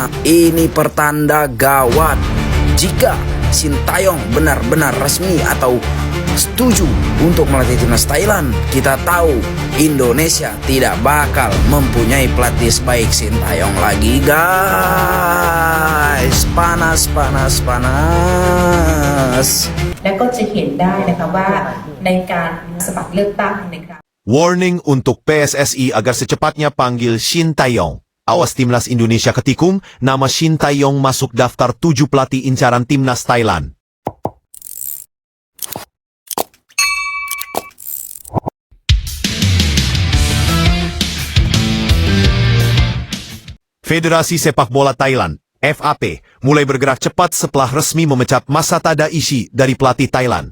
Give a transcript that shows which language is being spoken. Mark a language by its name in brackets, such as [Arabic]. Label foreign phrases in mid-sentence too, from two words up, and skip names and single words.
[Indonesian] Ini pertanda gawat jika Sintayong benar-benar resmi atau setuju untuk melatih timnas Thailand. Kita tahu Indonesia tidak bakal mempunyai pelatih sebaik Sintayong lagi guys. Panas. [Thai] และก็จะเห็นได้นะคะว่าในการสมัครเลือกตั้งนะคะ [Indonesian] Warning untuk PSSI agar secepatnya panggil Sintayong. Awas timnas Indonesia ketikung, nama Sintayong masuk daftar 7 pelatih incaran timnas Thailand. Federasi Sepak Bola Thailand, FAT, mulai bergerak cepat setelah resmi memecat Masa Tadaishi dari pelatih Thailand.